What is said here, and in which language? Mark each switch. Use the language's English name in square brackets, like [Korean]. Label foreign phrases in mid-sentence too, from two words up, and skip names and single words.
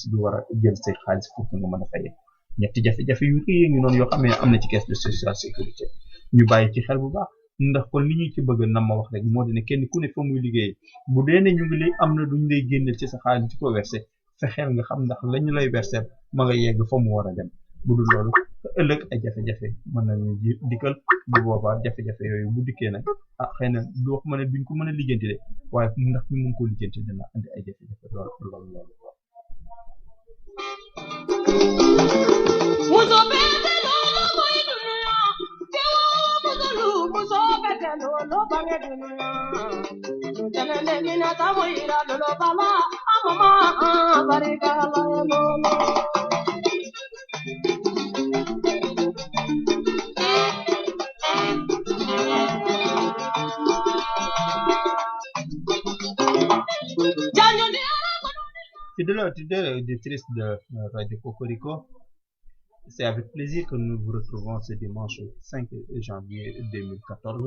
[Wolof] bi war a jël say xaalis [French] pour que [Wolof] nga mën a fayee ñetti jafe-jafe yu rëy ngi noonu yoo xam ne am na ci [French] caisse de social sécurité [Wolof] ñu bàyyi ci xel bu baax ndax kon li ñu ci bëgg na ma wax rek moo di ne kenn ku ne fa muy liggéey bu dee ne ñu ngi lay am na duñ lay génneel ci sa xaalis di ko versé fexeel nga xam ndax lañu lay versé ma nga yegg fa mu war a dem bu dul loolu ëllëg ay jafe-jafe mën nañu dikkal bu boobaa jafe-jafe yooyu bu dikkee nag xëy na du wax ma ne duñ ko mën a lijjanti de waaye ndax ñu mën koo lijjanti dina andi ay jafe-jafe loolu [Mandingo] muso bete lolo boy dunya kewa muso bete lolo bange dunya janele mina tamoira lolo bala amama barika la lolo [French] Fidèles auditrices de Radio Cocorico, c'est avec plaisir que nous vous retrouvons ce dimanche 5 janvier 2014.